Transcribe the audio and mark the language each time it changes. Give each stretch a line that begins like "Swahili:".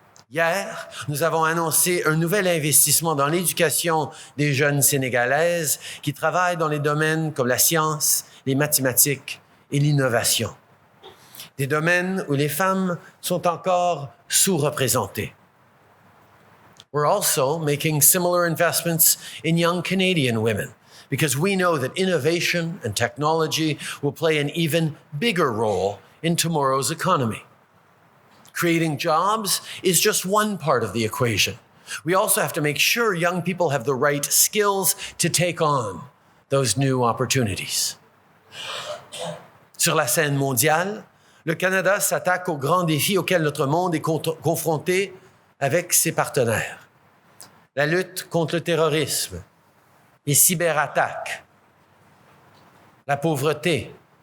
French: Hier, nous avons annoncé un nouvel investissement dans l'éducation des jeunes Sénégalaises qui travaillent dans les domaines comme la science, les mathématiques et l'innovation. Des domaines où les femmes sont encore sous-représentées.
English: We're also making similar investments in young Canadian women because we know that innovation and technology will play an even bigger role in tomorrow's economy. Creating jobs is just one part of the equation. We also have to make sure young people have the right skills to take on those new opportunities.
French: Sur la scène mondiale, le Canada s'attaque aux grands défis auxquels notre monde est confronté avec ses partenaires. La lutte contre le terrorisme, les cyberattaques, la pauvreté.